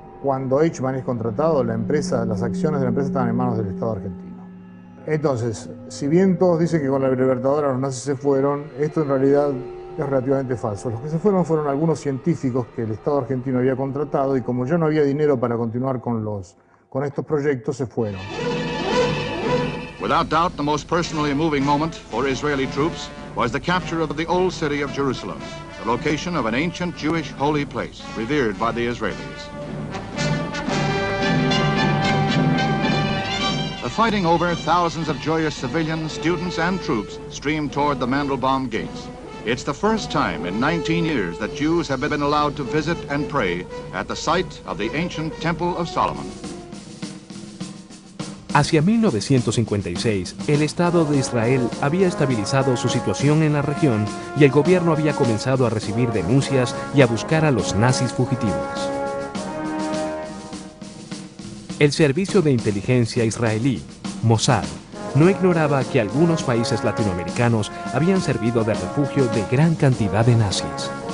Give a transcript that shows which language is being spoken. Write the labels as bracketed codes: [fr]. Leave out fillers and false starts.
[es] Cuando Eichmann es contratado, las acciones de la empresa estaban en manos del Estado argentino. Entonces, si bien todos dicen que con la Libertadora los nazis se fueron, esto en realidad es relativamente falso. Los que se fueron algunos científicos que el Estado argentino había contratado y como ya no había dinero para continuar con estos proyectos, se fueron. [en] Without doubt, the most personally moving moment for Israeli troops was the capture of the old city of Jerusalem, the location of an ancient Jewish holy place, revered by the Israelis. The fighting over, thousands of joyous civilians, students, and troops streamed toward the Mandelbaum gates. It's the first time in 19 years that Jews have been allowed to visit and pray at the site of the ancient Temple of Solomon. [es] Hacia 1956, el Estado de Israel había estabilizado su situación en la región y el gobierno había comenzado a recibir denuncias y a buscar a los nazis fugitivos. El servicio de inteligencia israelí, Mossad, no ignoraba que algunos países latinoamericanos habían servido de refugio de gran cantidad de nazis.